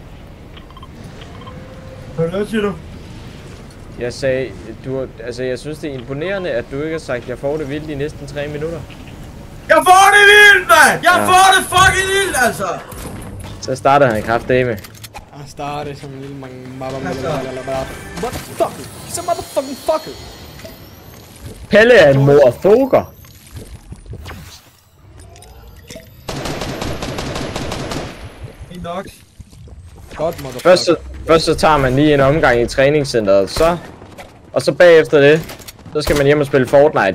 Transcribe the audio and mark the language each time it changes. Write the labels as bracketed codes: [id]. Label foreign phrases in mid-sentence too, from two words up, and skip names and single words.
[da] Hvad siger du? Jeg sagde, jeg synes det er imponerende, at du ikke har sagt, at jeg får det vildt i næsten 3 minutter. Jeg får det vildt, mand! Jeg får det fucking vildt, altså! Så starter han kraftedeme. Jeg starter som en lille [en] what the fuck? He's a motherfucking fucker! [da] Pelle er en motherfucker. Nok. Godt, motherfucker. Først så tager man lige en omgang i træningscenteret, og så bagefter det, så skal man hjem og spille Fortnite.